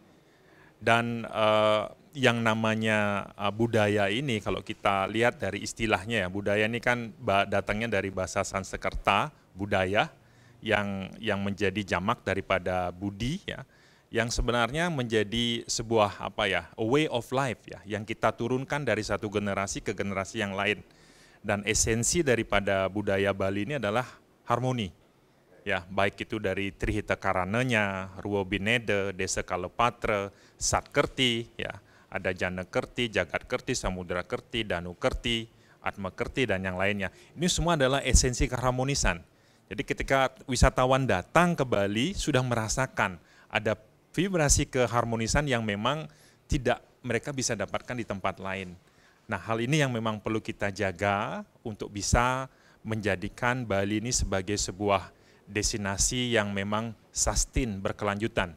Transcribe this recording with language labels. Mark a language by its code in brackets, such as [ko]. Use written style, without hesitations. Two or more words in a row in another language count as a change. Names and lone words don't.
[id] Dan yang namanya budaya ini, kalau kita lihat dari istilahnya ya, budaya ini kan datangnya dari bahasa Sanskerta, budaya, yang menjadi jamak daripada budi ya, yang sebenarnya menjadi sebuah [en] a way of life [id] ya, yang kita turunkan dari satu generasi ke generasi yang lain. Dan esensi daripada budaya Bali ini adalah harmoni. Ya, baik itu dari Trihita Karananya, Ruo Binede, Desa Kalepatra, Satkerti, ya, ada Jana Kerti, Jagat Kerti, Samudra Kerti, Danu Kerti, Atma Kerti, dan yang lainnya. Ini semua adalah esensi keharmonisan. Jadi ketika wisatawan datang ke Bali, sudah merasakan ada vibrasi keharmonisan yang memang tidak mereka bisa dapatkan di tempat lain. Nah, hal ini yang memang perlu kita jaga untuk bisa menjadikan Bali ini sebagai sebuah destinasi yang memang sustain, berkelanjutan.